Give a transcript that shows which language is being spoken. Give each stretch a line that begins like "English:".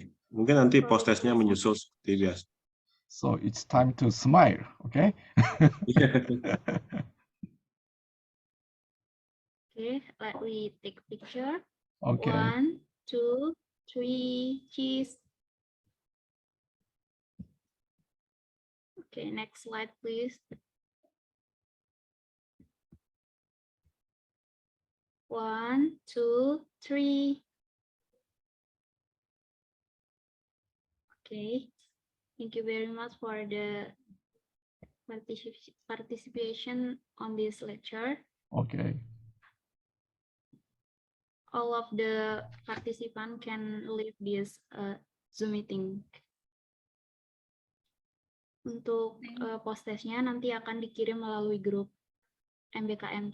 Indonesian: Mungkin nanti post-testnya menyusul seperti biasa.
English: So it's time to smile, okay? Okay, let me take a picture. Okay. 1, 2, 3, cheese. Okay, next slide, please. 1, 2, 3. Okay, thank you very much for the participation on this lecture. Okay. All of the participants can leave this Zoom meeting.
Indonesian: Untuk post-testnya nanti akan dikirim melalui grup MBKM.